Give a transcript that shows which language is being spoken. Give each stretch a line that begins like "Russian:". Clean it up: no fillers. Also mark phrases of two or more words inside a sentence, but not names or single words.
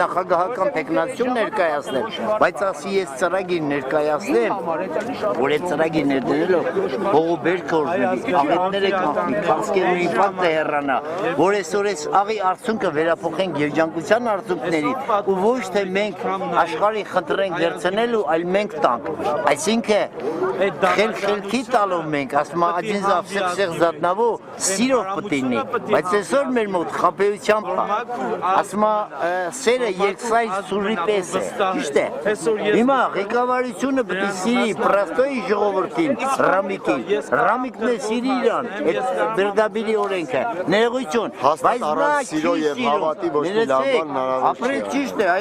Armenian: նախագահական տեխնացիոն ներկայացնել, բայց ասի ես ծրագիր ներկայացնեմ, որ այդ ծրագիր ներդնելով հողուբերքը օրվի, աղետները կանխվի, քաղցկերների ինֆարկտը հեռանա, որ այսօր այս աղի արդյունքը վերափոխենք երջանկության արդյունքների ու ոչ թե մենք աշխարհի խնդրենք վերցնելու, այլ մենք տանք։ Այսինքն խելքի տալով մենք, ասում եմ,
Russian: один за всех всех за одного,
Armenian: սիրով պետք է լինի, բայց այսօր մեր մոտ խաբեությամբ է։ Ասում եմ, սերը երկսայր սուրի պես է, ճիշտ է։ Հիմա ղեկավարությունը պետք է սիրի պրաստոյի ժողովրդին, Ռամիկին, Ռամիկն է սիրի իրան, այդ Բերդաբիլի օրենքը, ներողություն, բայց նա չի սիրում, ապրեք ճիշտ է,